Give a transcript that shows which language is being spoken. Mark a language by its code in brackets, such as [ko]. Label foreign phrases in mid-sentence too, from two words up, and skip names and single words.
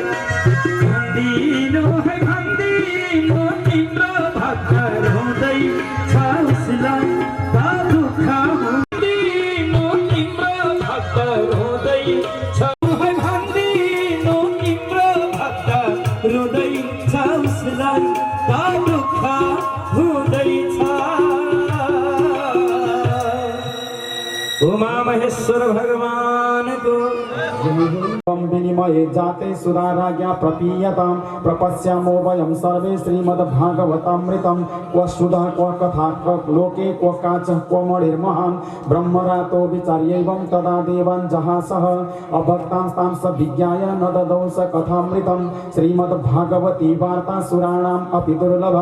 [ne] भन्दिनु है भन्दिनु तिम्रो भक्त हुँदैछ उसलाई दुःख भन्दिनु तिम्रो भक्त हुँदैछ है भन्दिनु तिम्रो भक्त रुँदैछ उसलाई दुःख हुँदैछ उमा महेश्वर भगवानको [sa] विनिमये जाते सुधाराज्ञा प्रपीयतां प्रपश्यामो वयं सर्वे श्रीमद्भागवतामृतं क्व सुधा क्व कथा क्व लोके क्व काचः क्व मणिर्महान् ब्रह्मरातो विचार्यैवं तदा देवान् जहासः अभक्तांस्तां स विज्ञाय न ददौ स कथामृतं श्रीमद्भागवती वार्ता सुराणाम् अपि दुर्लभा